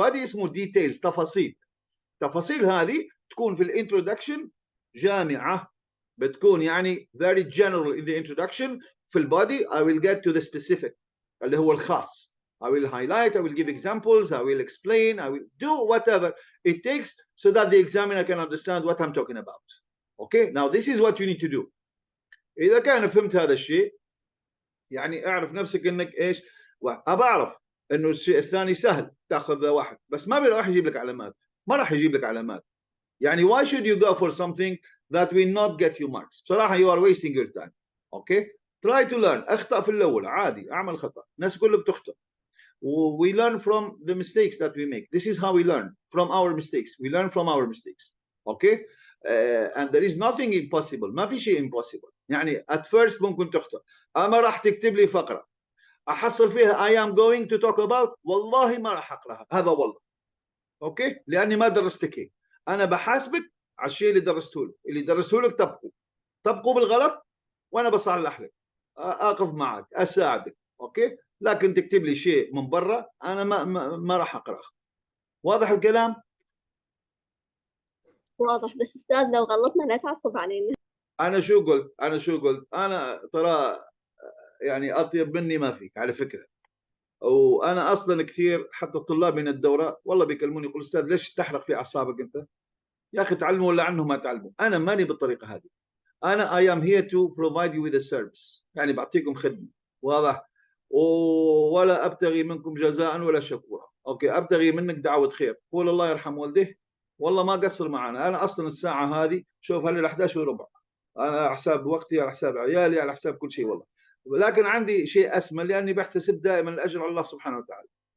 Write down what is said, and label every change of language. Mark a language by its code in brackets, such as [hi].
[en] Body is more details, [ar] تفاصيل هذه تكون في الانترودكشن جامعة، بتكون يعني [en] very general in the introduction. [ar] في البادي [en] I will get to the specific [ar] اللي هو الخاص. [en] I will highlight, I will give examples, I will explain, I will do whatever it takes so that the examiner can understand what I'm talking about. Okay, now this is what you need to do. [ar] إذا كان فهمت هذا الشيء يعني اعرف نفسك انك ايش. أبى أعرف انه الشيء الثاني سهل تاخذ واحد، بس ما راح يجيب لك علامات. [en] يعني why should you go for something that will not get you marks؟ [ar] بصراحة [en] you are wasting your time. Okay, try to learn. [ar] اخطأ في الأول عادي، أعمل خطأ، الناس كلها بتخطأ. [en] We learn from the mistakes that we make. This is how we learn from our mistakes. We learn from our mistakes. Okay, and there is nothing impossible. [ar] ما في شيء impossible. يعني [en] at first [ar] ممكن تخطأ. أما راح تكتب لي فقرة أحصل فيها [en] I am going to talk about، [ar] والله ما راح أقرأها. هذا والله. اوكي، لاني ما درستك هيك. انا بحاسبك على الشيء اللي درسته لك طبقوا بالغلط وانا بصلح لك، اقف معك، اساعدك. اوكي، لكن تكتب لي شيء من برا انا ما راح اقراه. واضح الكلام؟ واضح، بس أستاذ لو غلطنا لا تعصب علينا. انا شو قلت؟ انا ترى يعني اطيب مني ما فيك على فكره. وانا اصلا كثير حتى الطلاب من الدوره والله بيكلموني يقول استاذ ليش تحرق في اعصابك انت؟ يا اخي تعلموا ولا عنهم ما تعلموا. انا ماني بالطريقه هذه. [en] انا I am here to provide you with a service، [ar] يعني بعطيكم خدمه. واضح؟ ولا ابتغي منكم جزاء ولا شكورا. اوكي، ابتغي منك دعوه خير. قول الله يرحم والديه والله ما قصر معنا. انا اصلا الساعه هذه شوف هلا 11:15، انا على حساب وقتي، على حساب عيالي، على حساب كل شيء والله. لكن عندي شيء اسمى لاني بحتسب دائما الاجر على الله سبحانه وتعالى.